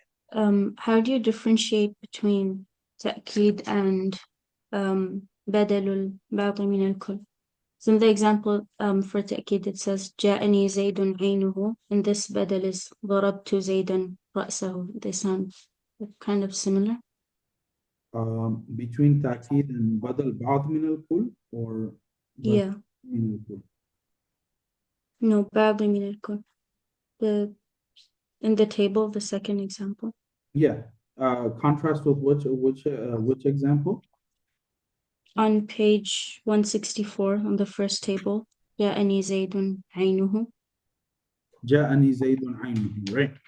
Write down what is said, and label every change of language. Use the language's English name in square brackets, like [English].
[English] How do you differentiate between تأكيد and بدل البعض من الكل? So in the example for تأكيد it says [Arabic] جاءني زيد عينه, [English] and this بدل is [Arabic] ضربت زيدا رأسه. [English] They sound kind of similar. Between [Arabic] تأكيد and بدل بعض من الكل, or [English] Yeah. [Arabic] من الكل? [English] No, [Arabic] بعض من الكل. [English] In the table, the second example. Yeah. Contrast with which example? On page 164 on the first table, [Arabic] جاءني زيد عينه. جاءني زيد عينه, [English] right?